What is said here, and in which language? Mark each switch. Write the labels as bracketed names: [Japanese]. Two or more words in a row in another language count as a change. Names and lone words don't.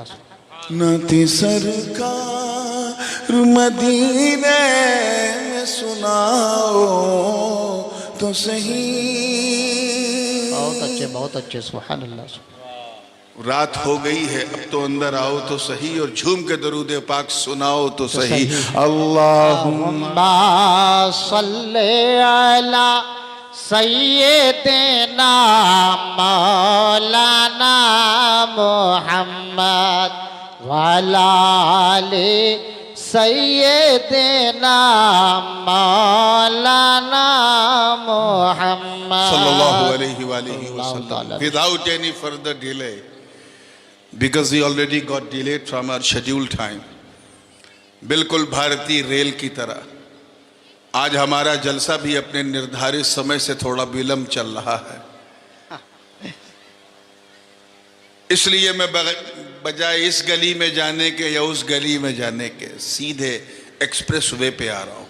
[Hindi] नाते सरकार मदीने में सुनाओ तो सही। बहुत अच्छे, [Arabic] سبحان الله. [Hindi] रात हो गई है, अब तो अंदर आओ तो सही और झूम के दरूद पाक सुनाओ तो सही। [Arabic] اللهم صل على سيدنا مولانا محمد وعلى آل سيدنا مولانا محمد صلى الله عليه وسلم. [English] Without any further delay, because we already got delayed from our scheduled time, [Hindi] बिल्कुल भारतीय रेल की तरह आज हमारा जलसा भी अपने निर्धारित समय से थोड़ा विलंब चल रहा है। इसलिए मैं बजाय इस गली में जाने के या उस गली में जाने के सीधे [English] express way [Hindi] पे आ रहा हूं।